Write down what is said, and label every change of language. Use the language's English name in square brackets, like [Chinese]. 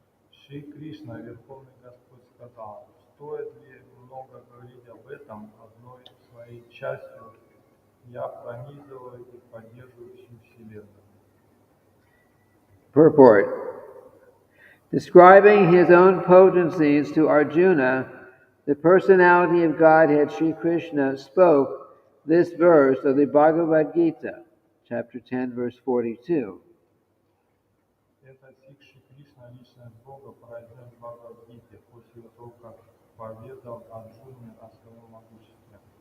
[Russian] Шри Кришна, Верховный Господь, сказал, стоит ли много говорить об этом одной своей частью, я пронизываю и поддерживаю всю Вселенную. [English] Purport. Describing his own potencies to Arjuna, the personality of Godhead, Sri Krishna, spoke this verse of the Bhagavad Gita, chapter 10, verse 42. [Russian] Это стих Шри Кришна, личность Бога, произнес в Бхагавад-гите после того, как поведал Арджуне о своем могуществе.